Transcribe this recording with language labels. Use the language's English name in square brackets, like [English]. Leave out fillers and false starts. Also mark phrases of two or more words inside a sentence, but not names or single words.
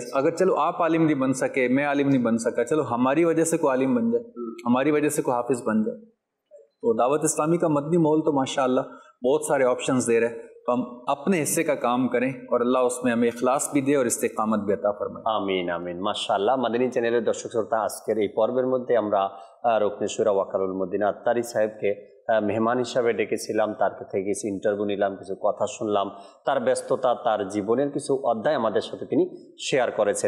[Urdu] اگر چلو آپ عالم نہیں بن سکے, میں عالم نہیں بن سکا, چلو ہماری وجہ سے کوئی عالم بن جائے, ہماری وجہ سے کوئی حافظ بن جائے. تو دعوت اسلامی کا مدنی ماحول تو ماشاءاللہ بہت سارے آپشنز دے رہے ہیں, تو ہم اپنے حصے کا کام کریں اور اللہ اس میں ہمیں اخلاص بھی دے اور استقامت بھی عطا فرمائے. [Bangla] আমিন আমিন. মাশাআল্লাহ. মাদানী চ্যানেলের দর্শক শ্রোতা, আজকের এই পর্বের মধ্যে আমরা রুকনে শুরা ওয়াকারুল মদিনা আত্তারি সাহেবকে মেহমান হিসাবে ডেকেছিলাম. তার থেকে কিছু ইন্টারভিউ নিলাম, কিছু কথা শুনলাম, তার ব্যস্ততা, তার জীবনের কিছু অধ্যায় আমাদের সাথে তিনি শেয়ার করেছেন.